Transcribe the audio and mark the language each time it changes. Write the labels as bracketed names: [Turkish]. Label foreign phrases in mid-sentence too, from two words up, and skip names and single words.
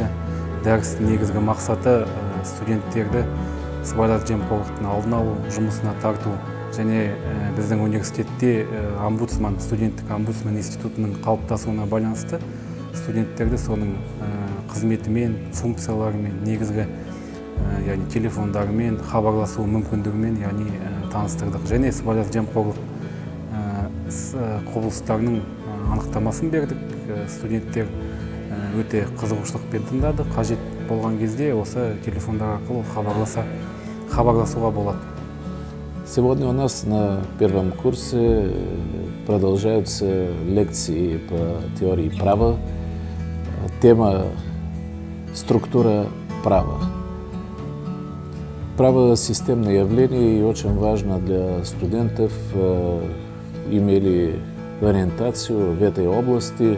[Kazakh] Дәрістің негізгі мақсаты студенттерді сыбайлас жемқорлықтың алдын алу, жұмысына тарту және біздің университетте студенттік омбудсман институтының қалыптасуына байланысты студенттерді соның қызметімен, функцияларымен, негізгі яғни телефондарымен, хабарласу мүмкіндігімен таныстырдық. Және сыбайлас жемқорлық құбылыстарының анықтамасын бердік. Студенттер өте қызығушылықпен тыңдады. Қажет болған кезде осы телефондар арқылы хабарласуға болады. [Russian] Сегодня у нас на первом курсе продолжаются лекции по теории права. Тема «Структура права». Право – системное явление и очень важно для студентов имели ориентацию в этой области.